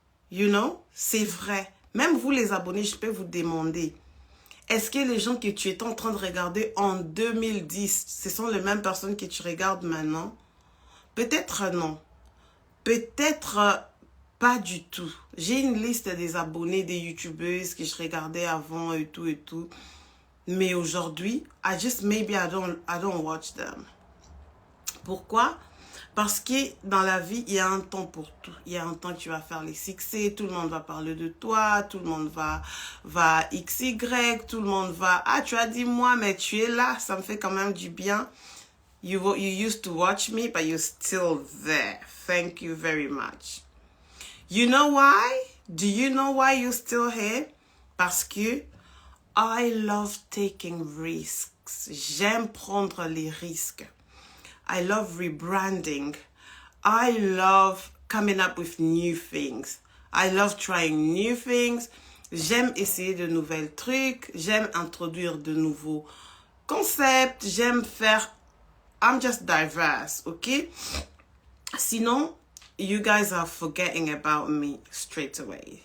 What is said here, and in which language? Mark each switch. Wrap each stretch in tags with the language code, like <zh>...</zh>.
<en>You know,</en> <fr>c'est vrai. Même vous les abonnés, je peux vous demander, est-ce que les gens que tu étais en train de regarder en 2010, ce sont les mêmes personnes que tu regardes maintenant? Peut-être non. Peut-être pas du tout. J'ai une liste des abonnés des youtubeuses que je regardais avant et tout et tout. Mais aujourd'hui,</fr> <en>maybe I don't watch them.</en> <fr>Pourquoi? Parce que dans la vie, il y a un temps pour tout. Il y a un temps que tu vas faire les succès, tout le monde va parler de toi, tout le monde va XY, tout le monde va... Ah, tu as dit moi, mais tu es là, ça me fait quand même du bien.</fr> <en>You used to watch me, but you're still there. Thank you very much. You know why? Do you know why you're still here?</en> <fr>Parce que</fr> <en>I love taking risks.</en> <fr>J'aime prendre les risques.</fr> <en>I love rebranding. I love coming up with new things. I love trying new things.</en> <fr>J'aime essayer de nouvelles trucs. J'aime introduire de nouveaux concepts. J'aime faire...</fr> <en>I'm just diverse, okay?</en> <fr>Sinon,</fr> <en>you guys are forgetting about me straight away.</en>